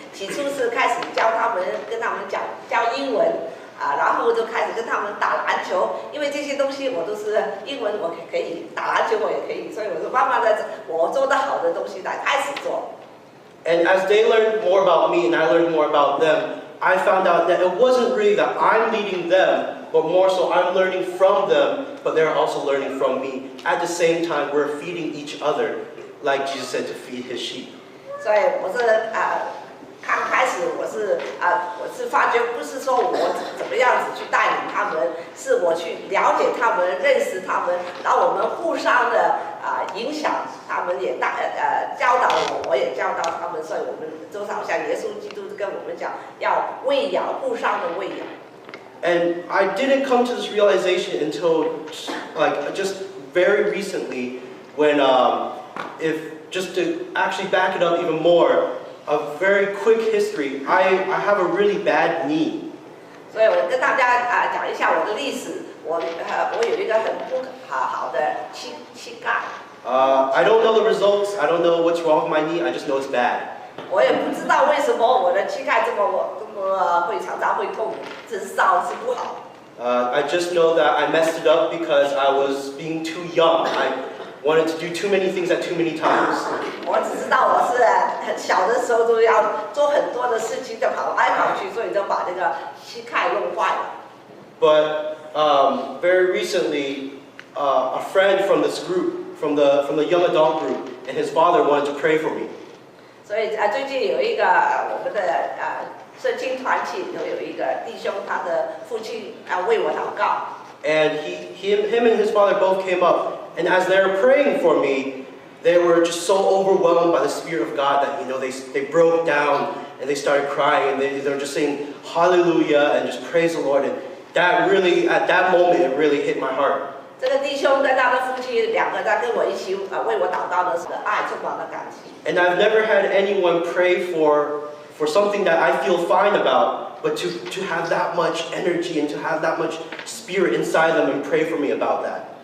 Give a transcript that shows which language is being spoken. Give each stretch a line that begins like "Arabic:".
Chinese: 起初是开始跟他们教英文然后就开始跟他们打篮球，因为这些东西我都是英文我可以，打篮球我也可以，所以我就慢慢的我做得好的东西来开始做。
English: And as they learned more about me and I learned more about them, I found out that it wasn't really that I'm leading them, but more so I'm learning from them, but they're also learning from me. At the same time, we're feeding each other, like Jesus said, to feed his sheep.
Chinese: 所以我是刚开始我是发觉不是说我怎么样子去带领他们，是我去了解他们、认识他们，然后我们互相的影响，他们也教导我，我也教导他们，所以我们就好像耶稣基督跟我们讲，要喂养，互相的喂养。
English: And I didn't come to this realization until like just very recently when if just to actually back it up even more, a very quick history, I have a really bad knee.
Chinese: 所以我跟大家讲一下我的历史，我有一个很不好的膝盖。
English: I don't know the results. I don't know what's wrong with my knee. I just know it's bad.
Chinese: 我也不知道为什么我的膝盖这么会常常会痛，只知道是不好。
English: I just know that I messed it up because I was being too young. I wanted to do too many things at too many times.
Chinese: 我只知道我是很小的时候都要做很多的事情，就跑来跑去，所以就把这个膝盖弄坏了。
English: But very recently, a friend from this group, from the young adult group, and his father wanted to pray for me.
Chinese: 所以最近有一个我们的圣经团体有一个弟兄，他的父亲为我祷告。
English: And him and his father both came up, and as they were praying for me, they were just so overwhelmed by the Spirit of God that they broke down and they started crying and they were just saying Hallelujah and just praise the Lord. And that really, at that moment, it really hit my heart.
Chinese: 这个弟兄跟他的父亲两个在跟我一起为我祷告的时候，爱充满了感情。
English: And I've never had anyone pray for something that I feel fine about, but to have that much energy and to have that much spirit inside them and pray for me about that.